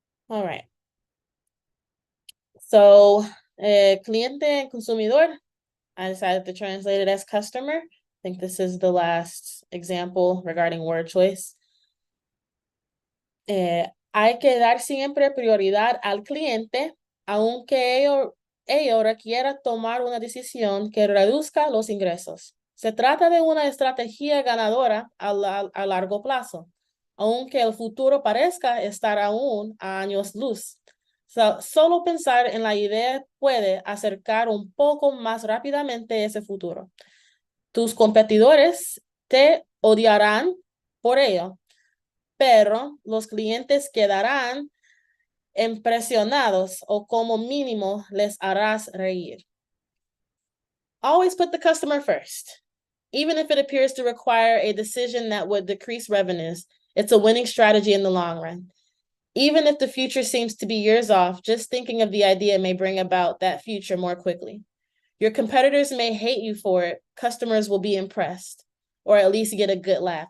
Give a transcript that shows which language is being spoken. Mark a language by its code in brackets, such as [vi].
[en] All right. So, cliente and consumidor, I decided to translate it as customer. I think this is the last example regarding word choice. [es] Hay que dar siempre prioridad al cliente, aunque ello requiera tomar una decisión que reduzca los ingresos. Se trata de una estrategia ganadora a largo plazo, aunque el futuro parezca estar aún a años luz. Solo pensar en la idea puede acercar un poco más rápidamente ese futuro. Tus competidores te odiarán por ello, pero los clientes quedarán impresionados o como mínimo les harás reír. [en] Always put the customer first. Even if it appears to require a decision that would decrease revenues, it's a winning strategy in the long run. Even if the future seems to be years off, just thinking of the idea may bring about that future more quickly. Your competitors may hate you for it. Customers will be impressed, or at least get a good laugh.